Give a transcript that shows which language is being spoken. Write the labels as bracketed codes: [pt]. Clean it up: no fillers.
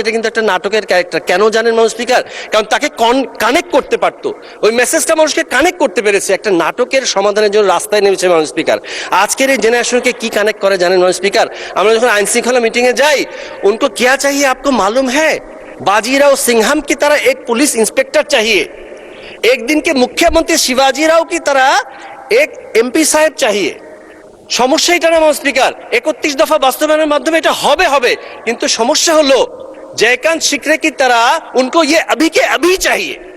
[bn] এটা কিন্তু একটা নাটকের ক্যারেক্টার। কেন জানেন মাননীয় স্পিকার? কারণ তাকে কানেক্ট করতে পারতো, ওই মেসেজটা মানুষকে কানেক্ট করতে পেরেছে, একটা নাটকের সমাধানের জন্য রাস্তায় নেমেছে মাননীয় স্পিকার। আজকের এই জেনারেশনকে কি কানেক্ট করে জানেন মাননীয় স্পিকার? আমরা যখন আইন শৃঙ্খলা মিটিংয়ে যাই, [hi] उनको क्या चाहिए आपको मालूम है? बाजीराव सिंघम की तरह एक पुलिस इंस्पेक्टर चाहिए, एक दिन के मुख्यमंत्री शिवाजी राव की तरह एक एमपी साहब चाहिए। [bn] সমস্যা এটা না মাননীয় স্পিকার, 31 দফা বাস্তবায়নের মাধ্যমে এটা হবে হবে, কিন্তু সমস্যা হলো [hi] जयकांत शिकरे की तरह उनको ये अभी के अभी चाहिए।